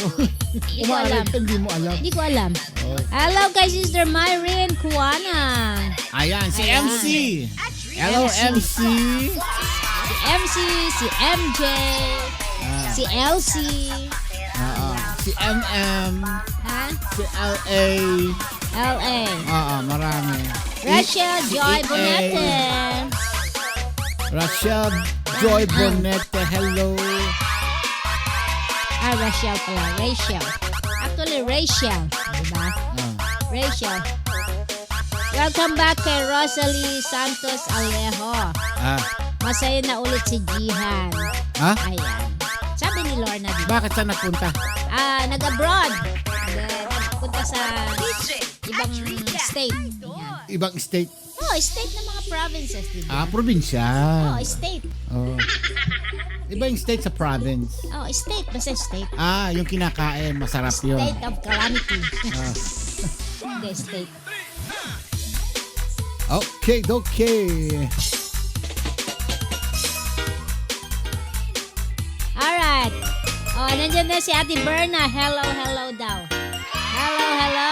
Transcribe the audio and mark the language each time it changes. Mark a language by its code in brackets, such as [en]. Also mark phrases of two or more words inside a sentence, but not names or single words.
[tl] Hindi ko alam. Hindi mo alam. Hindi ko alam. Oh. Hello kay Sister Myrene Kuana. Ayan, si Ayan. MC. Hello, MC. Si MC, si MJ, si LC, Si MM. ha? Si LA. LA. Marami. Rachel Si Joy EA. Bonete. Rachel Joy Bonete, hello. Rachel pala. Rachel. Actually, Rachel. Diba? Rachel. [en] Welcome back [tl] kay Rosalie Santos Alejo. Masaya na ulit si Jihan. Ha? Ayan. Sabi ni Lorna dito. Bakit saan nagpunta? Nag-abroad. Nagpunta sa ibang state. Ayan. Ibang state. Oh, state ng mga provinces, diba? Probinsya. Oh, state. Oh. Iba yung state sa province. Oh, state. Basta state. Yung kinakain, masarap yun. [en] State of calamity. [tl] Hindi, state. Okay. Alright. Oh, nandiyan na si Ate Berna. [en] Hello, hello [tl] daw. [en] Hello, hello.